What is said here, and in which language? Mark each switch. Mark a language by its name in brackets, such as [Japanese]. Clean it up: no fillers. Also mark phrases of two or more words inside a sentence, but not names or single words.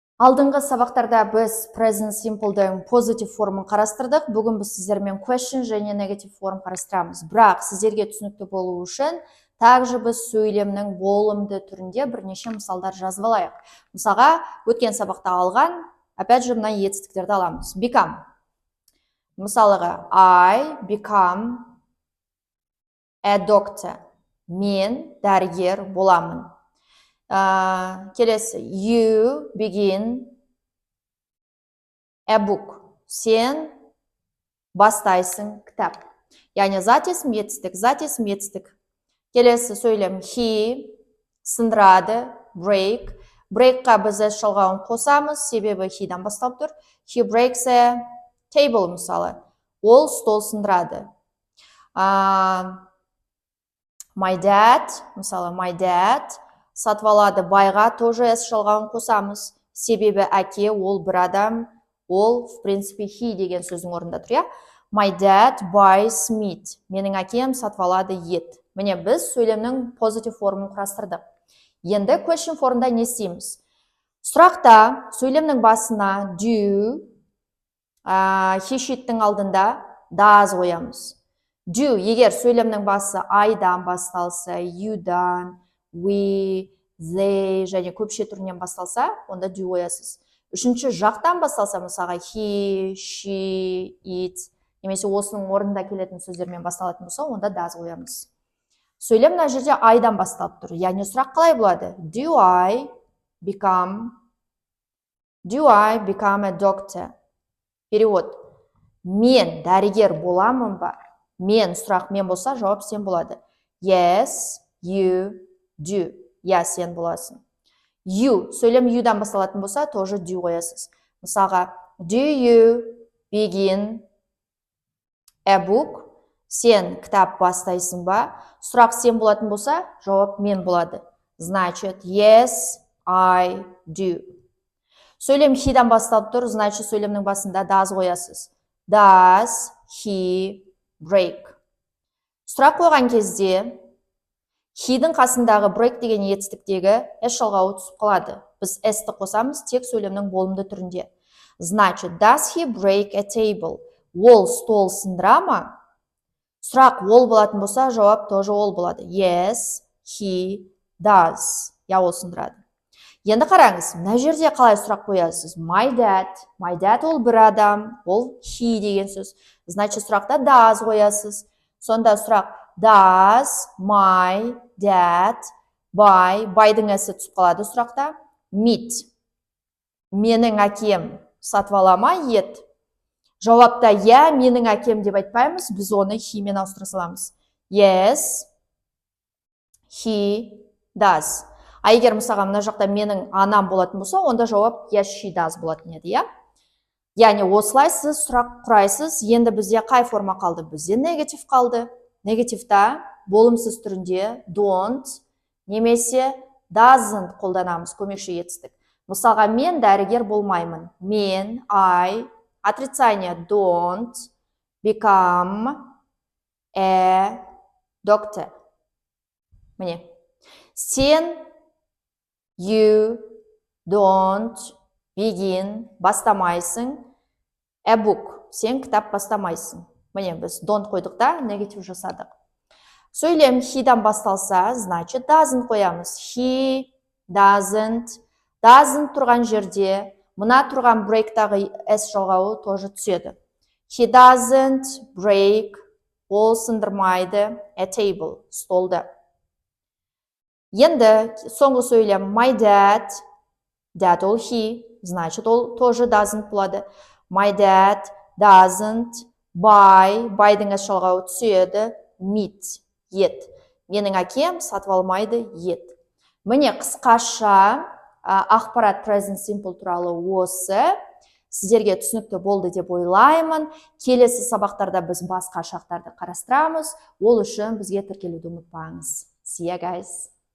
[Kazakh] Алдыңғы сабақтарда біз [English] present simple'дің [Kazakh] positive формын қарастырдық. Бүгін біз сіздермен question және negative форм қарастырамыз. Бірақ сіздерге түсінікті болу үшін также біз сөйлемнің болымды түрінде бірнеше мысалдар жазып алайық. Мысалға, өткен сабақта алған, опять же, мына етістіктерді аламыз. [English] Become. Мысалыға, I become a doctor. [Kazakh] Мен дәрігер боламын. Келесі, [English] you begin a book. [Kazakh] Сен бастайсың кітап. Яғни затесім етістік. Келесі сөйлем, he сындырады, break. Breakқа біз s жалғауын қосамыз, себебі he-дан басталып тұр. [English] He breaks a table мысалы. [Kazakh] Ол стол сындырады. [English] My dad, [Kazakh] мысалы, [English] my dad [Kazakh] сатып алады, байға тоже s жалғауын қосамыз. Себебі әке, ол бір адам, ол, [Russian] в принципе, [Kazakh] he деген сөздің орнында тұр, иә? [English] My dad buys meat. [Kazakh] Менің әкем сатып алады ет. Міне біз сөйлемнің positive формын құрастырдық. Енді question формында не істейміз? Сұрақта сөйлемнің басына do, [English] he she'ттің [Kazakh] алдында does қоямыз. Do, егер сөйлемнің басы I-дан басталса, you-дан, we, they және көпше түрінен басталса, онда do қоясыз. Үшінші жақтан басталса, мысалға [English] he, she, it, [Kazakh] немесе осының орнында келетін сөздермен басталатын болса, онда does қоямыз. Сөйлем мына жерде I-дан басталып тұр. Яғни сұрақ қалай болады? [English] Do I become a doctor? [Kazakh] Перевод. Мен дәрігер боламын ба? Мен, сұрақ мен болса, жауап сен болады. [English] Yes, you do. [Kazakh] Я, сен боласың. You, сөйлем you-дан басталатын болса, тоже do қоясыз. Мысалға, [English] do you begin a book? [Kazakh] Сен кітап бастайсың ба? Сұрақ сен болатын болса, жауап мен болады. Значит, [English] yes, I do. [Kazakh] Сөйлем he-дан басталып тұр, значит, сөйлемнің басында does қоясыз. [English] Does he break? [Kazakh] Сұрақ қойған кезде he-дің қасындағы break деген етістіктегі s жалғауы түсіп қалады. Біз s-ті қосамыз тек сөйлемнің болымды түрінде. Значит, [English] does he break a table? [Kazakh] Ол стол сындыра ма? Сұрақ ол болатын болса, жауап тоже ол болады. [English] Yes, he does. [Kazakh] Я, ол сындырады. Енді қараңыз, мына жерде қалай сұрақ қоясыз? [English] My dad [Kazakh] ол бір адам, ол he деген сөз. Значит, сұрақта does қоясыз. Сонда сұрақ, [English] does my dad [Kazakh] байдың әсі түсіп қалады сұрақта. Meat. Менің әкем сатып ала ма ет? Жауапта я, менің әкем деп айтпаймыз, біз оны he мен ауыстыра саламыз. [English] Yes, he does. [Kazakh] Егер мысалға мына жақта менің анам болатын болса, онда жауап [English] yes, she does [Kazakh] болатын еді, иә? Яғни осылай сіз сұрақ құрайсыз. Енді бізде қай форма қалды? Бізде негатив қалды. Негативта болымсыз түрінде don't немесе doesn't қолданамыз, көмекші етістік. Мысалға, мен дәрігер болмаймын. Мен, [English] I, отрицание don't become a doctor. [Kazakh] Міне. Сен [English] you don't begin бастамайсың a book. [Kazakh] Сен кітап бастамайсың. Міне, біз don't қойдық та, негатив жасадық. Сөйлем he-дан басталса, значит, doesn't қоямыз. [English] He doesn't [Kazakh] тұрған жерде, мұна тұрған break-тағы s жалғауы тоже түседі. [English] He doesn't break, [Kazakh] ол сындырмайды, [English] a table, [Kazakh] столды. Енді соңғы сөйлем [English] my dad [Kazakh] ол he, значит, ол тоже doesn't болады. [English] My dad doesn't [Kazakh] байдың s жалғауы түседі, meat, ет. Менің әкем сатып алмайды ет. Міне қысқаша ақпарат [English] present simple [Kazakh] туралы осы. Сіздерге түсінікті болды деп ойлаймын. Келесі сабақтарда біз басқа шақтарды қарастырамыз. Ол үшін бізге тіркелуді ұмытпаңыз. [English] See you guys.